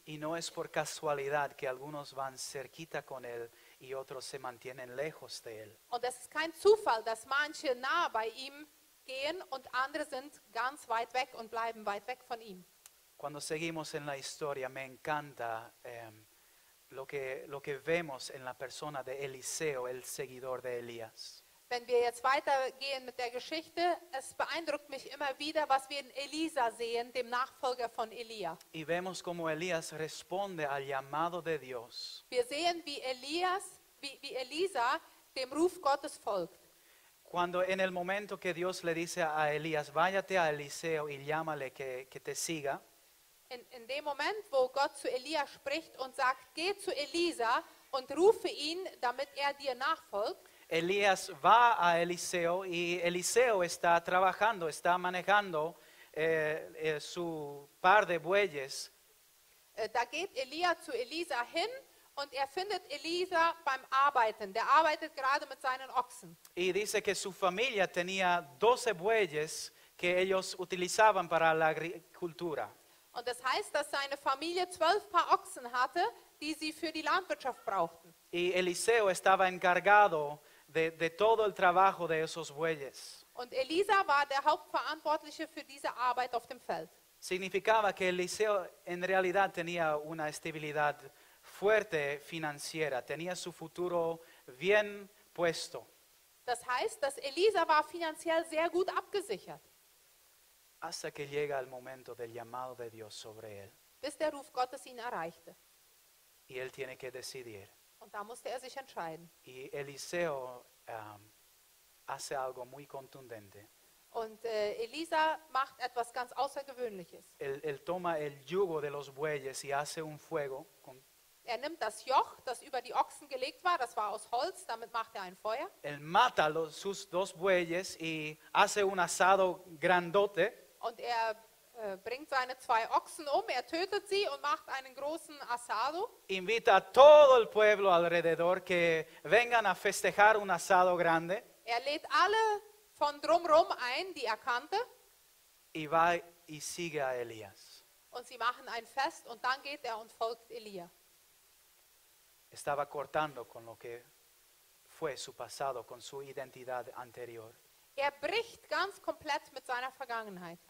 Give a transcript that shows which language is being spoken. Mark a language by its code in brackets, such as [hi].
[es] Y no es por casualidad que algunos van cerquita con Él y otros se mantienen lejos de Él. [de] Und es ist kein Zufall, dass manche nah bei ihm gehen und andere sind ganz weit weg und bleiben weit weg von ihm. [es] Cuando seguimos en la historia, me encanta lo que vemos en la persona de Eliseo, el seguidor de Elías. [de] Wenn wir jetzt weitergehen mit der Geschichte, es beeindruckt mich immer wieder, was wir in Elisa sehen, dem Nachfolger von Elia. [es] Y vemos como Elías responde al llamado de Dios. [de] Wir sehen, wie Elisa dem Ruf Gottes folgt. [es] Cuando en el momento que Dios le dice a Elías, váyate a Eliseo y llámale que te siga, [de] In dem Moment, wo Gott zu Elia spricht und sagt, geh zu Elisa und rufe ihn, damit er dir nachfolgt, [es] Elías va a Eliseo y Eliseo está trabajando, está manejando su par de bueyes. [de] Da geht Elia zu Elisa hin und er findet Elisa beim Arbeiten. Der arbeitet gerade mit seinen Ochsen. [es] Y dice que su familia tenía 12 bueyes que ellos utilizaban para la agricultura. [de] Und das heißt, dass seine Familie 12 Paar Ochsen hatte, die sie für die Landwirtschaft brauchten. [es] Y Eliseo estaba encargado de todo el trabajo de esos bueyes. [de] Und Elisa war der Hauptverantwortliche für diese Arbeit auf dem Feld. [es] Significaba que Eliseo en realidad tenía una estabilidad fuerte financiera, tenía su futuro bien puesto. [de] Das heißt, dass Elisa war finanziell sehr gut abgesichert, [es] Hasta que llega el momento del llamado de Dios sobre él. [de] bis der Ruf Gottes ihn erreichte. [es] Y él tiene que decidir. [de] Und da musste er sich entscheiden. [es] Y Eliseo hace algo muy contundente. [de] Und Elisa macht etwas ganz Außergewöhnliches. [es] Él toma el yugo de los bueyes y hace un fuego. [de] Er nimmt das Joch, das über die Ochsen gelegt war, das war aus Holz, damit macht er ein Feuer. [es] Él mata sus 2 bueyes y hace un asado grandote. [de] Und er bringt seine 2 Ochsen um, er tötet sie und macht einen großen Asado. [es] Invita a todo el pueblo alrededor que vengan a festejar un asado grande. [de] Er lädt alle von drumherum ein, die er kannte. [es] Y va y sigue a Elías. [de] Und sie machen ein Fest und dann geht er und folgt Elia. [es] Estaba cortando con lo que fue su pasado, con su identidad anterior. [de] Er bricht ganz komplett mit seiner Vergangenheit.